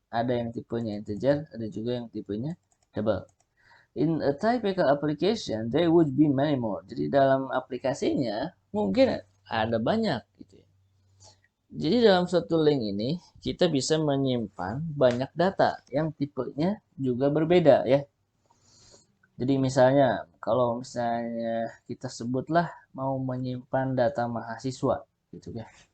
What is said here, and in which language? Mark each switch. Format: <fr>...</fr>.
<id>Ada yang tipenya integer, ada juga yang tipenya double.</id> <en>In a typical application, there would be many more.</en> <id>Jadi dalam aplikasinya mungkin ada banyak gitu ya. Jadi dalam suatu link ini kita bisa menyimpan banyak data yang tipenya juga berbeda ya. Jadi misalnya kalau misalnya kita sebutlah mau menyimpan data mahasiswa gitu ya.</id>